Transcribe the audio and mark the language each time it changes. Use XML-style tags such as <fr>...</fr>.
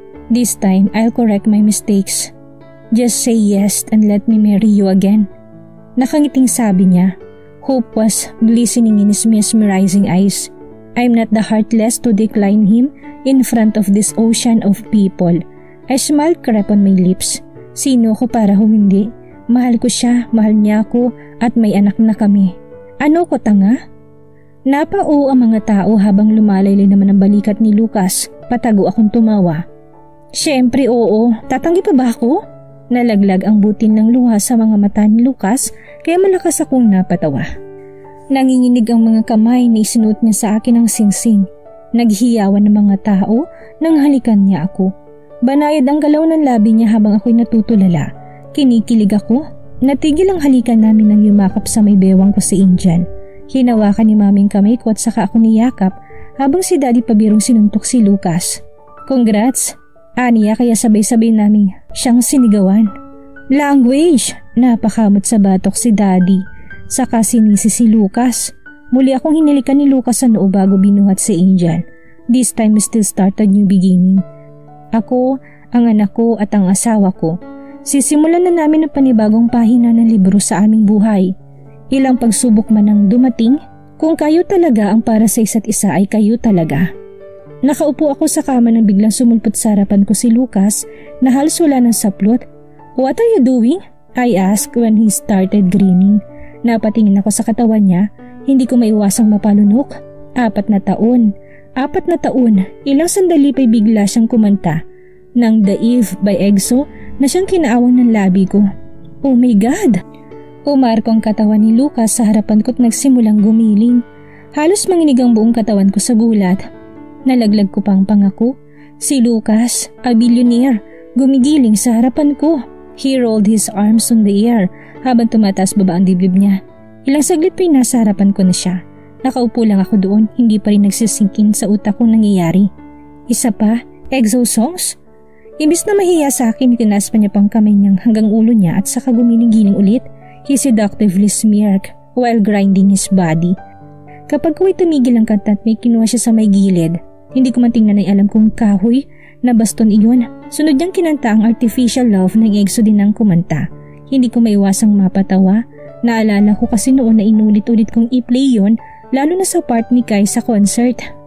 <en>This time, I'll correct my mistakes. Just say yes and let me marry you again.</en> <tl>Nakangiting sabi niya.</tl> <en>Hope was glistening in his mesmerizing eyes. I'm not the heartless to decline him in front of this ocean of people. I smiled crap on my lips.</en> <tl>Sino ko para humindi? Mahal ko siya, mahal niya ako at may anak na kami. Ano ko tanga? Napao ang mga tao habang lumalaylay naman ang balikat ni Lucas. Patago akong tumawa. Siyempre oo, tatanggi pa ba ako? Nalaglag ang butil ng luha sa mga mata ni Lucas kaya malakas akong napatawa. Nanginginig ang mga kamay na isinuot niya sa akin ang singsing. Naghiyawan ng mga tao nang halikan niya ako. Banayad ang galaw ng labi niya habang ako'y natutulala. Kinikilig ako. Natigil ang halikan namin nang yumakap sa may bewang ko si Angel. Hinawakan ni Maming kamay ko at saka ako niyakap habang si Daddy pabirong sinuntok si Lucas. Congrats! Aniya kaya sabay-sabay namin siyang sinigawan. Language! Napakamot sa batok si Daddy. Saka sinisi si Lucas. Muli akong hinilikan ni Lucas sa noo bago binuhat si Angel.</tl> <en>This time we still start a new beginning.</en> <tl>Ako, ang anak ko at ang asawa ko. Sisimulan na namin ang panibagong pahina ng libro sa aming buhay. Ilang pagsubok man ang dumating, kung kayo talaga ang para sa isa't isa ay kayo talaga. Nakaupo ako sa kama nang biglang sumulpot sa harapan ko si Lucas na halos wala ng saplot.</tl> <en>"What are you doing?" I asked when he started grinning.</en> <tl>Napatingin ako sa katawan niya, hindi ko maiwasang mapalunok. 4 na taon. 4 na taon, ilang sandali pa'y bigla siyang kumanta ng The Eve by EXO na siyang kinaawang ng labi ko.</tl> <en>Oh my God!</en> <tl>Umarko ang katawan ni Lucas sa harapan ko at nagsimulang gumiling. Halos manginig ang buong katawan ko sa gulat. Nalaglag ko pang pangako. Si Lucas, a billionaire, gumigiling sa harapan ko.</tl> <en>He rolled his arms on the air</en> <tl>habang tumataas baba ang dibdib niya. Ilang saglit pa'y nasa harapan ko na siya. Nakaupo lang ako doon, hindi pa rin nagsisingkin sa utak kong nangyayari. Isa pa, EXO songs? Imbis na mahiya sa akin, itinaas pa niya pang kamay niyang hanggang ulo niya at saka gumiling-giling ulit.</tl> <en>He seductively smirked while grinding his body.</en> <tl>Kapag ko'y tumigil ang kanta at may kinuha siya sa may gilid, hindi ko man tingnan ay alam kung kahoy na baston iyon. Sunod niyang kinanta ang Artificial Love ng EXO din ang kumanta. Hindi ko maiwasang mapatawa. Naalala ko kasi noon na inulit-ulit kong i-play yon, lalo na sa part ni Kai sa concert.</tl>